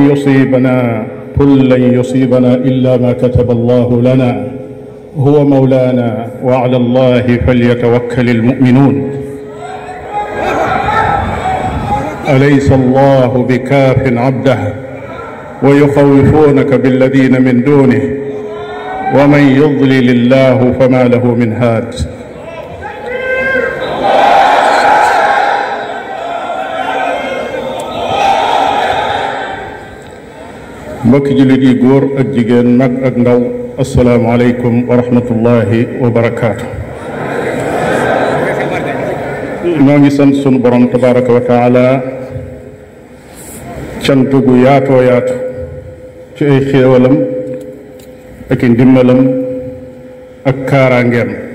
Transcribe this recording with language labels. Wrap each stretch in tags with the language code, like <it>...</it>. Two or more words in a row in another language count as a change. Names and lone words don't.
<ar>لن يصيبنا إلا ما كتب الله لنا هو مولانا وعلى الله فليتوكل المؤمنون أليس الله بكاف عبده ويخوفونك بالذين من دونه ومن يضلل الله فما له من هاد</ar> <wo>mbokki jullit yi góor ak jigéen mag ak ndaw</wo> <ar>السلام عليكم ورحمة الله وبركاته.</ar> <wo>ñoo ngi sant sunu borom</wo> <ar>تبارك وتعالى</ar> <wo>cant gu yaatoo yaatu ci ay xéewalam ak i ndimbalam ak kaaraangeem</wo>